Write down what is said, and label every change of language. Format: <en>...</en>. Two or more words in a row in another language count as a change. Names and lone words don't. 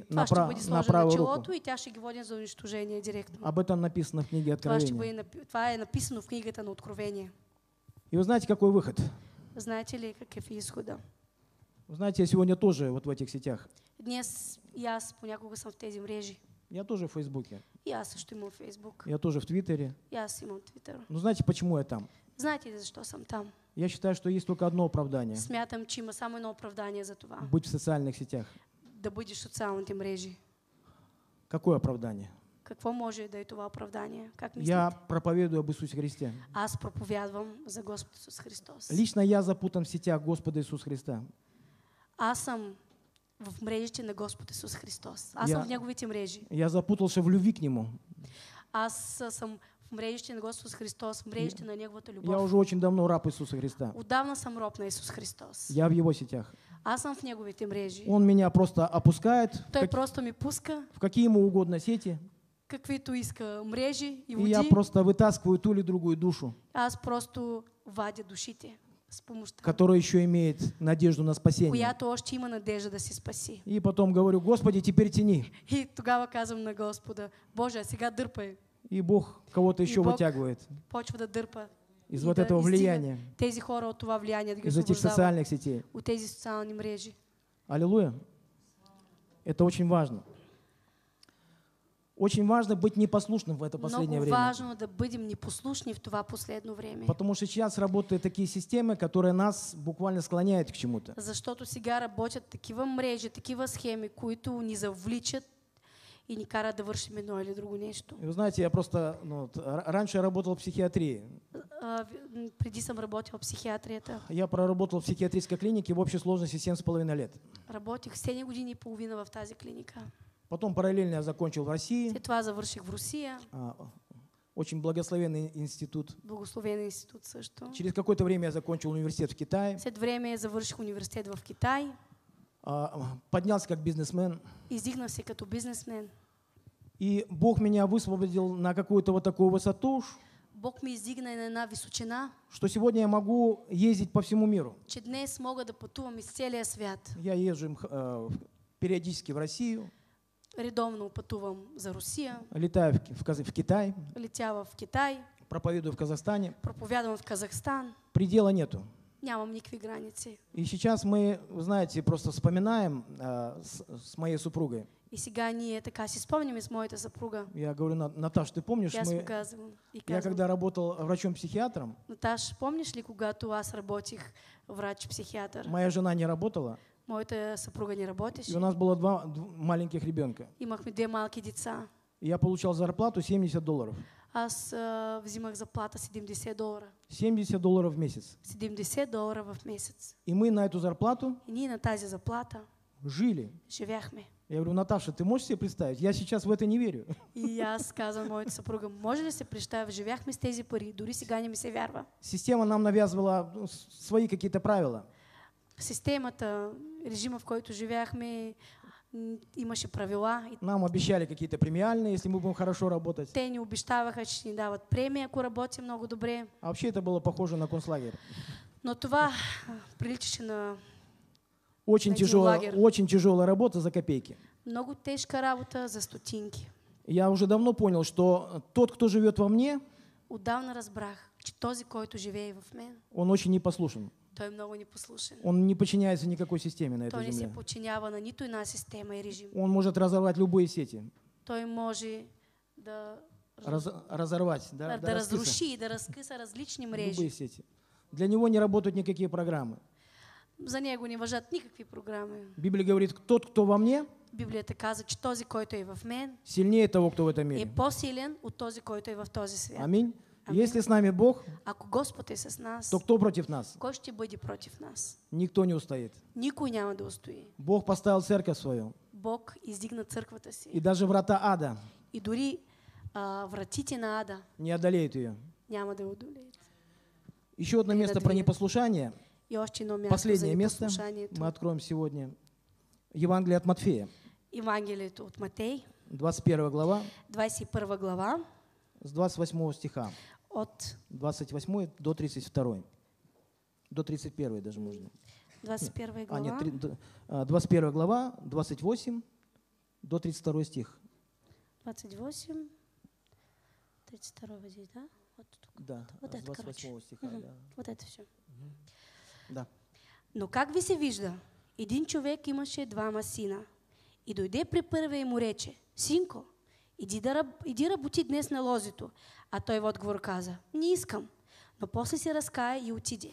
<bg>Това ще бъде на сложено на</bg> <ru>правую руку.</ru> <bg>челото и тя ще ги води за унищожение директно.</bg> <ru>Об этом написано в книге Откровения.</ru> <bg>Това е написано в книгата на Откровение.</bg> <ru>И вы знаете, какой выход?</ru> <bg>Знаете ли какъв е изхода?</bg> <ru>Вы знаете, я сегодня тоже вот в этих сетях.</ru> <bg>Днес и аз понякога съм в тези мрежи.</bg> <ru>Я тоже в Фейсбуке.</ru> <bg>И аз също имам Фейсбук.</bg> <ru>Я тоже в Твиттере.</ru> <bg>И аз имам Твитър.</bg> <ru>Но знаете, почему я там?</ru> <bg>Знаете ли защо съм там?</bg> <ru>Я считаю, что есть только одно оправдание.</ru> <bg>Смятам, че има само едно оправдание за това.</bg> <ru>Быть в социальных сетях.</ru> <bg>Да бъдеш в социалните мрежи.</bg> <ru>Какое оправдание?</ru> <bg>Какво може да е това оправдание? Как мислите?</bg> <ru>Я проповедую об Иисусе Христе.</ru> <bg>Аз проповядвам за Господ Исус Христос.</bg> <ru>Лично я запутан в сетях Господа Иисуса Христа.</ru> <bg>Аз съм в мрежите на Господ Исус Христос. Аз съм в Неговите мрежи.</bg> <ru>Я запутался в любви к Нему.</ru> <bg>Аз съм в мрежите на Господ Христос, в мрежите на Неговата любов.</bg> <ru>Я уже очень давно раб Иисуса Христа.</ru> <bg>Отдавна съм роб на Исус Христос.</bg> <ru>Я в Его сетях.</ru> <bg>Аз съм в Неговите мрежи.</bg> <ru>Он меня просто опускает</ru> <bg>Той просто ми пуска</bg> <ru>в какие ему угодно сети,</ru> <bg>каквито иска мрежи и и води.</bg> <ru>я просто вытаскиваю ту или другую душу,</ru> <bg>Аз просто вадя душите с помощта,</bg> <ru>которая еще имеет надежду на спасение.</ru> <bg>която още има надежда да се спаси.</bg> <ru>И потом говорю: Господи, теперь тяни.</ru> <bg>И тогава казвам на Господа: Боже, сега дърпай.</bg> <ru>И Бог кого-то еще</ru> <bg>Бог</bg> <ru>вытягивает</ru> <bg>почва да дърпа.</bg> <ru>из</ru> <bg>И</bg> <ru>вот</ru> <bg>да</bg> <ru>этого</ru> <bg>издига</bg> <ru>влияния,</ru> <bg>тези хора от това влияние, да ги</bg> <ru>из этих</ru> <bg>освобождава</bg> <ru>социальных сетей.</ru> <bg>от тези социални мрежи.</bg> <ru>Аллилуйя. Это очень важно. Очень важно быть непослушным в это последнее</ru> <bg>Много</bg> <ru>время.</ru> <bg>важно да бъдем непослушни в това последно време.</bg> <ru>Потому что сейчас работают такие системы, которые нас буквально склоняют к чему-то.</ru> <bg>Защото сега работят такива мрежи, такива схеми, които ни завличат и ни карат да вършим едно или друго нещо.</bg> <ru>И вы знаете, я просто раньше я работал в психиатрии.</ru> <bg>Преди съм работил в психиатрията.</bg> <ru>Я проработал в психиатрической клинике в общей сложности 7,5 лет.</ru> <bg>Работих 7 години и половина в тази клиника.</bg> <ru>Потом параллельно я закончил в России.</ru> <bg>След това завърших в Русия.</bg> <ru>Очень благословенный институт.</ru> <bg>Благословен институт също.</bg> <ru>Через какое-то время я закончил университет в Китае.</ru> <bg>След време завърших университет в Китай.</bg> <ru>Поднялся как бизнесмен.</ru> <bg>Издигнах се като бизнесмен.</bg> <ru>И Бог меня высвободил на какую-то вот такую высоту,</ru> <bg>Бог ме издигна на една височина,</bg> <ru>что сегодня я могу ездить по всему миру.</ru> <bg>че днес мога да пътувам из целия свят.</bg> <ru>Я езжу периодически в Россию.</ru> <bg>Редовно пътувам за Русия.</bg> <ru>Летаю в Китай.</ru> <bg>Летя в Китай.</bg> <ru>Проповедую в Казахстане.</ru> <bg>Проповядвам в Казахстан.</bg> <ru>Предела нету.</ru> <bg>Нямам никакви граници.</bg> <ru>И сейчас мы, знаете, просто вспоминаем с моей супругой.</ru> <bg>И сега ние така си спомняме с моята съпруга.</bg> <ru>Я говорю: Наташ, ты помнишь, я когда работал врачом-психиатром,</ru> <bg>Наташ, помниш ли, когато аз работих врач-психиатър?</bg> <ru>Моя жена не работала.</ru> <bg>Моята съпруга не работеше.</bg> <ru>И у нас было два маленьких ребенка.</ru> <bg>Имахме две малки деца.</bg> <ru>И я получал зарплату $70.</ru> <bg>Аз взимах заплата $70.</bg> <ru>$70 в месяц.</ru> <bg>$70 в месец.</bg> <ru>И мы на эту зарплату</ru> <bg>И ние на тази заплата</bg> <ru>жили.</ru> <bg>живяхме.</bg> <ru>Я говорю, Наташа, ты можешь себе представить? Я сейчас в это не верю.</ru> <bg>И аз казвам моята съпруга, може ли се представя, живяхме с тези пари, дори сега не ми се вярва.</bg> <ru>Система нам навязывала свои какие-то правила.</ru> <bg>Системата, режима, в който живяхме, имаше правила.</bg> <ru>Нам обещали какие-то премиальные, если мы будем хорошо работать.</ru> <bg>Те ни обещаваха, че ще ни дават премия, ако работим много добре.</bg> <ru>А вообще это было похоже на концлагерь.</ru> <bg>Но това приличаше на</bg> <ru>Очень тяжелая работа за копейки.</ru> <bg>много тежка работа за стотинки.</bg> <ru>Я уже давно понял, что тот, кто живет во мне,</ru> <bg>Отдавна разбрах, че този, който живее в мен,</bg> <ru>он очень непослушен.</ru> <bg>той е много непослушен.</bg> <ru>Он не подчиняется никакой системе на</ru> <bg>Той</bg> <ru>этой</ru> <bg>не се</bg> <ru>земле.</ru> <bg>подчинява на нито една система и режим.</bg> <ru>Он может разорвать любые сети.</ru> <bg>Той може да</bg> <ru>Разорвать, да,</ru> <bg>да разруши и да разкъса различни</bg> <ru>любые</ru> <bg>мрежи.</bg> <ru>сети. Для него не работают никакие программы.</ru> <bg>За него не важат никакви програми.</bg> <ru>Библия говорит, тот, кто во мне,</ru> <bg>Библията каза, че този, който е в мен,</bg> <ru>сильнее того, кто в этом</ru> <bg>е</bg> <ru>мире.</ru> <bg>по-силен от този, който е в този свят.</bg> <ru>Аминь.</ru> <bg>Аминь.</bg> <ru>Если с нами Бог,</ru> <bg>Ако Господ е с нас,</bg> <ru>то кто против нас?</ru> <bg>кой ще бъде против нас?</bg> <ru>Никто не устоит.</ru> <bg>Никой няма да устои.</bg> <ru>Бог поставил церковь свою.</ru> <bg>Бог издигна църквата</bg> <ru>И</ru> <bg>си.</bg> <ru>даже врата ада</ru> <bg>И дори вратите на ада</bg> <ru>не одолеют ее.</ru> <bg>няма да я одолеят.</bg> <ru>Еще одно место про непослушание.</ru> <bg>И още едно място за</bg> <ru>Последнее место</ru> <bg>непослушанието.</bg> <ru>мы откроем сегодня. Евангелие от Матфея,</ru> <bg>Евангелието от Матей,</bg> <ru>21 глава,</ru> <bg>21 глава,</bg> <ru>с 28 стиха.</ru> <bg>от</bg> <ru>28 до 32. До 31 даже можно.</ru> <bg>21</bg> <ru>А, нет,</ru> <bg>глава,</bg> <ru>21 глава, 28 до 32 стих. 28, 32 здесь, да? Вот тук.</ru> <bg>Да,</bg> <ru>Вот</ru> <bg>с</bg> <ru>это,</ru> <bg>28</bg> <ru>короче.</ru> <bg>стиха. Мгм.</bg> <ru>Да. Вот это все. Да.</ru> <bg>Но как ви се вижда, един човек имаше двама сина. И дойде при първия и му рече, синко, иди работи днес на лозито. А той в отговор каза, не искам. Но после се разкая и отиде.</bg>